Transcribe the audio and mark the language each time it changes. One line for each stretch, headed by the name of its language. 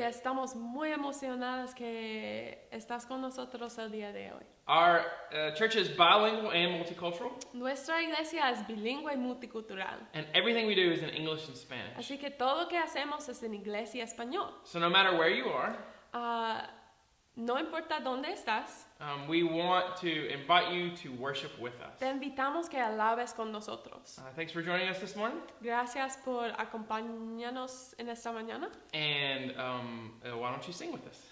Spanish: estamos muy emocionadas que estás con nosotros el día de hoy.
English: Our church is bilingual and multicultural,
Spanish: Nuestra iglesia es bilingüe y multicultural.
English: and everything we do is in English and Spanish.
Spanish: Así que todo lo que hacemos es en inglés y español.
English: So no matter where you are,
Spanish: No importa dónde estás,
English: we want to invite you to worship with us.
Spanish: te invitamos que alabes con nosotros.
English: Thanks for joining us this morning,
Spanish: Gracias por acompañarnos en esta mañana
English: and why don't you sing with us?